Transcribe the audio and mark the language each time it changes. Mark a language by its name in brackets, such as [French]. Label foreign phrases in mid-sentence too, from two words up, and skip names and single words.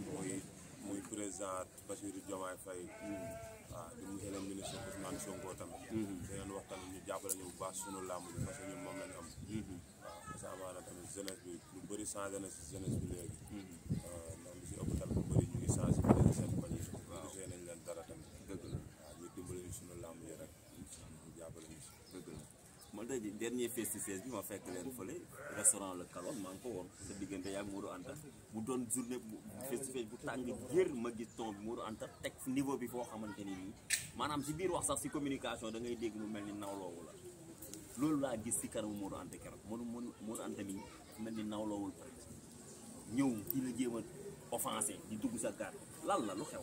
[Wolof] waaw muy muy président Bassirou Diomaye Faye waaw di [French] monsieur le ministre [Wolof] Ousmane Sonko tamit di leen wax tamit ñu jàppale ñu bu baax sunu làmb bi [French] parce que [Wolof] ñun moom lañ am waaw [French] parce que [Wolof] amaana tamit jeunesse bi lu bëri changé na si jeunesse bi léegi ndax lu si ëpp tamit lu bëri ñu ngi sensibiliser seen koñ yi gisee nañ leen dara tamit dëgg la waaw ñu dimbali ñu sunu làmb yi rek ñu jàppale ñu si dëgg la man tey jii dernier [English] face to face [Wolof] bi ma fekk leen fële restaurant Le Calon maa ngi ko woon sa diggante yaag Modou Anta mu doon journée bu [English] face to face [Wolof] bu tàng jër ma gis ton bi Modou Anta teg niveau bi foo xamante ni nii maanaam si biir wax sax si communication da ngay dégg mu mel ni nawloowu la loolu laa gis si kanamu Modou Anta keroog Modou Anta mi mel ni nawloowul ñëw di la jéem a offensé di dugg sa gaar lan la lu xew.